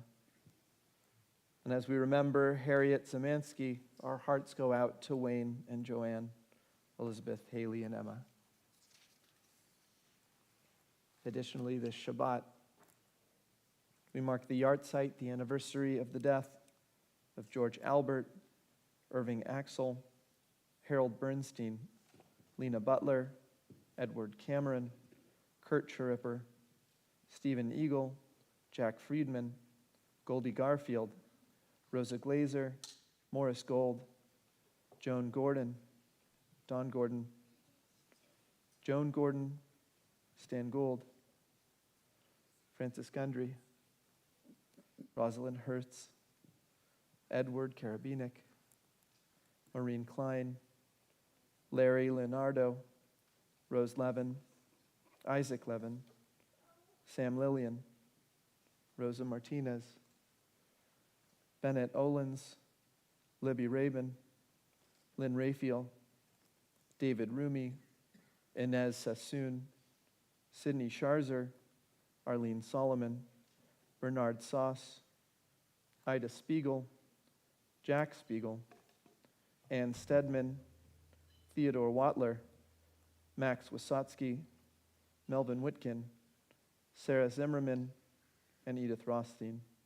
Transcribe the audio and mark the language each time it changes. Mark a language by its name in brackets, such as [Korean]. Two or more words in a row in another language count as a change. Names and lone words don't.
[English] And as we remember Harriet Zamansky, our hearts go out to Wayne and Joanne, Elizabeth, Haley, and Emma. Additionally, this Shabbat, we mark the yahrzeit, the anniversary of the death of George Albert, Irving Axel, Harold Bernstein, Lena Butler, Edward Cameron, Kurt Schiripper, Stephen Eagle, Jack Friedman, Goldie Garfield, Rosa Glazer, Morris Gold, Joan Gordon, Don Gordon, Joan Gordon, Stan Gould, Francis Gundry, Rosalind Hertz, Edward Karabinick, Maureen Klein, Larry Leonardo, Rose Levin, Isaac Levin, Sam Lillian, Rosa Martinez, Bennett Olens, Libby Rabin, Lynn Raphael, David Rumi, Inez Sassoon, Sydney Sharzer, Arlene Solomon, Bernard Sauce, Ida Spiegel, Jack Spiegel, Ann Stedman, Theodore Watler, Max Wysotsky, Melvin Whitkin, Sarah Zimmerman, and Edith Rothstein.